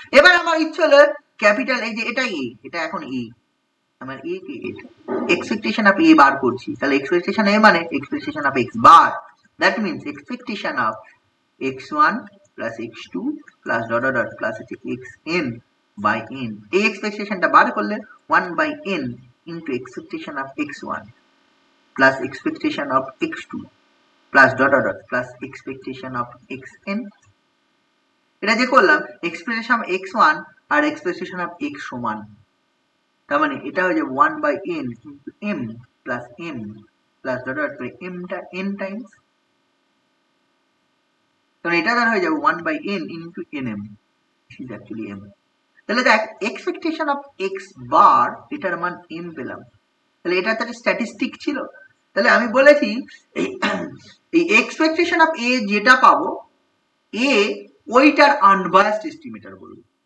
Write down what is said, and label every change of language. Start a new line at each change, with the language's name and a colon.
Bangla: এবার আমার ইচ্ছে হলো ক্যাপিটাল এই যে এটা a, এটা এখন a, আমার a K expectation of a বার করছি, তাহলে এক্সপেকটেশন a মানে expectation of x bar, that means expectation of x1 plus x2 plus dot dot plus হচ্ছে xn বাই n। এই এক্সপেকটেশনটা বার করলে
English: 1 by n into expectation of x1 plus expectation of x2 plus dot dot dot plus expectation of xn।
Bangla: এটা যে করলাম expectation of x1 আর expectation of x সমান, তার মানে এটা হয়ে যাবে
English: 1 by n into m plus m
Bangla: plus dot dot করে এমটা এন টাইমস, কারণ এটা দ্বারা হয়ে যাবে 1 by n into nm,
English: this is actually m।
Bangla: তাহলে দেখ এক্সপেকটেশন অফ এক্স বার এটার মান m পেলাম, তাহলে এটা তো স্ট্যাটিস্টিক ছিল। তাহলে আমি বলেছি এই এক্সপেকটেশন অফ এ যেটা পাবো এ ওইটার আনবায়াসড এস্টিমেটর বলবো।